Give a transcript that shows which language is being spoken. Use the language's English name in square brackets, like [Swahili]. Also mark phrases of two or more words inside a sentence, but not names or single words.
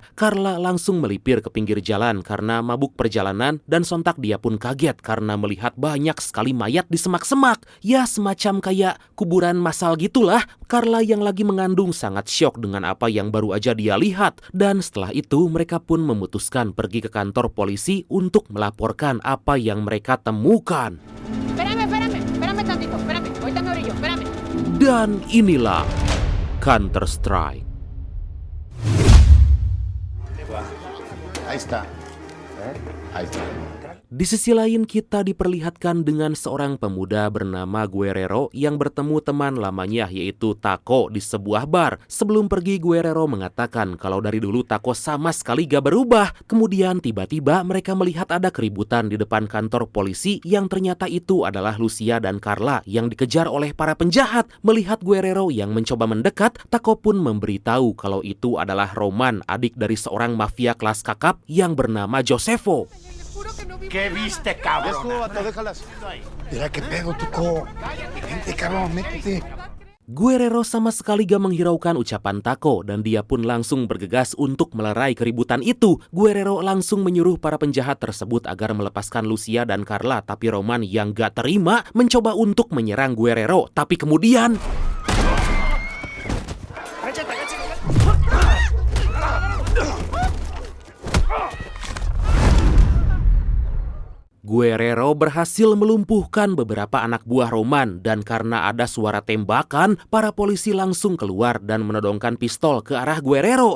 [Indonesian] Carla langsung melipir ke pinggir jalan karena mabuk perjalanan dan sontak dia pun kaget karena melihat banyak sekali mayat di semak-semak. Ya, semacam kayak kuburan massal gitulah. Carla yang lagi mengandung sangat syok dengan apa yang baru aja dia lihat. Dan setelah itu mereka pun memutuskan pergi ke kantor polisi untuk melaporkan apa yang mereka temukan. [Spanish] Espérame tantito, espérame, ahorita me brillo, espérame. [Indonesian] Dan inilah Counter-Strike. [Spanish] Ahí está. Ahí está. [Indonesian] Di sisi lain kita diperlihatkan dengan seorang pemuda bernama Guerrero yang bertemu teman lamanya yaitu Taco di sebuah bar. Sebelum pergi, Guerrero mengatakan kalau dari dulu Taco sama sekali gak berubah. Kemudian tiba-tiba mereka melihat ada keributan di depan kantor polisi yang ternyata itu adalah Lucia dan Carla yang dikejar oleh para penjahat. Melihat Guerrero yang mencoba mendekat, Taco pun memberitahu kalau itu adalah Roman, adik dari seorang mafia kelas kakap yang bernama Josefo. [Spanish] ¿Qué viste, cabrón? Déjalas. Mira qué pedo, Tuco. Vente, cabrón, métete. [Indonesian] Guerrero sama sekali gak menghiraukan ucapan Taco dan dia pun langsung bergegas untuk melerai keributan itu. Guerrero langsung menyuruh para penjahat tersebut agar melepaskan Lucia dan Carla, tapi Roman yang gak terima mencoba untuk menyerang Guerrero. Tapi kemudian Guerrero berhasil melumpuhkan beberapa anak buah Roman dan karena ada suara tembakan, para polisi langsung keluar dan menodongkan pistol ke arah Guerrero.